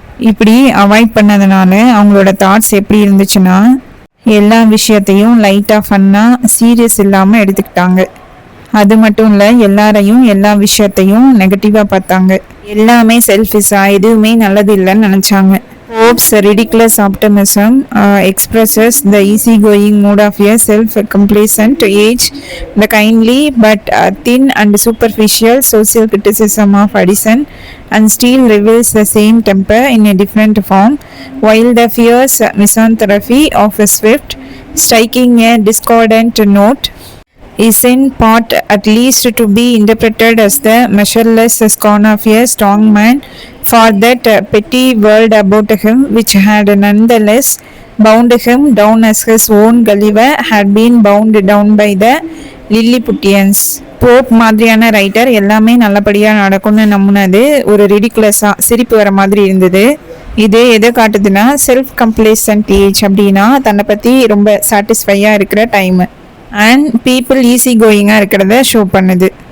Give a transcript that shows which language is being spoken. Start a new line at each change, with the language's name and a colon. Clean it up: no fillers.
Tamil: இப்படி அவாய்ட் பண்ணதுனால அவங்களோட தாட்ஸ் எப்படி இருந்துச்சுன்னா எல்லா விஷயத்தையும் லைட்டாக ஃபன்னாக சீரியஸ் இல்லாமல் எடுத்துக்கிட்டாங்க. அது மட்டும் இல்லை, எல்லாரையும் எல்லா விஷயத்தையும் நெகட்டிவாக பார்த்தாங்க. எல்லாமே செல்ஃபிஷாக, எதுவுமே நல்லது இல்லைன்னு நினச்சாங்க.
English: Pope's ridiculous optimism expresses the easygoing mood of a self-complacent age, the kindly but thin and superficial social criticism of Addison, and still reveals the same temper in a different form, while the fierce misanthropy of Swift, striking a discordant note, is in part at least to be interpreted as the measureless scorn of a strong man for that petty world about him which had nonetheless bound him down as his own Gulliver had been bound down by the Lilliputians.
Tamil: Pope மாதிரியான writer எல்லாமே நல்லபடியாக நடக்கும்னு நம்பினது ஒரு ரிடிகுலஸாக சிரிப்பு வர மாதிரி இருந்தது. இது எதை காட்டுதுன்னா செல்ஃப் கம்ப்ளேசன்ட் ஏஜ், அப்படின்னா தன்னை பற்றி ரொம்ப சாட்டிஸ்ஃபையாக இருக்கிற டைமு, அண்ட் பீப்புள் ஈஸி கோயிங்காக இருக்கிறத ஷோ பண்ணுது.